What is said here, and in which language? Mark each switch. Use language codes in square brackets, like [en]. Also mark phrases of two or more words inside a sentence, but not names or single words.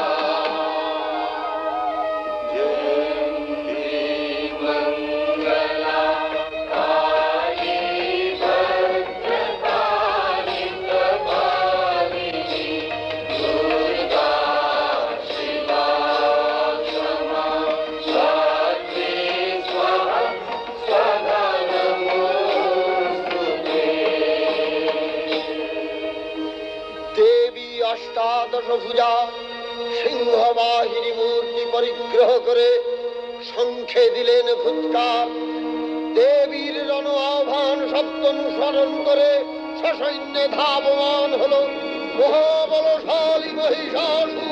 [sa] जयन्ती मङ्गला काली भद्रकाली कपालिनी दुर्गा शिवा क्षमा धात्री स्वाहा स्वधा नमोऽस्तुते। [bn] দেবী অষ্টাদশ ভুজা সিংহবাহিনী মূর্তি পরিগ্রহ করে শঙ্খে দিলেন ফুৎকার। দেবীর রণ আহ্বান শব্দ অনুসরণ করে সসৈন্যে ধাবমান হল মহাবলশালী মহিষাসুর।